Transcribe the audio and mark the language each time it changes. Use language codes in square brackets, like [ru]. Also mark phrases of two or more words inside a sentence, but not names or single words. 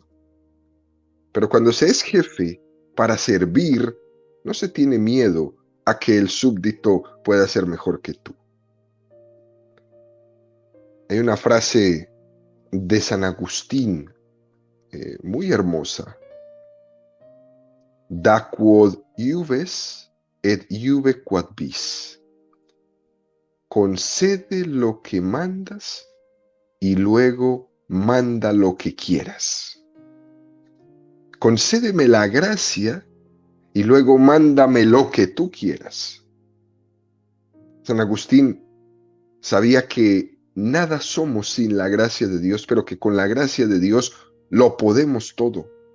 [es] Pero cuando se es jefe para servir, no se tiene miedo a que el súbdito pueda ser mejor que tú. Hay una frase de San Agustín muy hermosa. [la] Da quod iuves et iuve quod vis. [es] Concede lo que mandas y luego manda lo que quieras. Concédeme la gracia y luego mándame lo que tú quieras. San Agustín sabía que nada somos sin la gracia de Dios, pero que con la gracia de Dios lo podemos todo.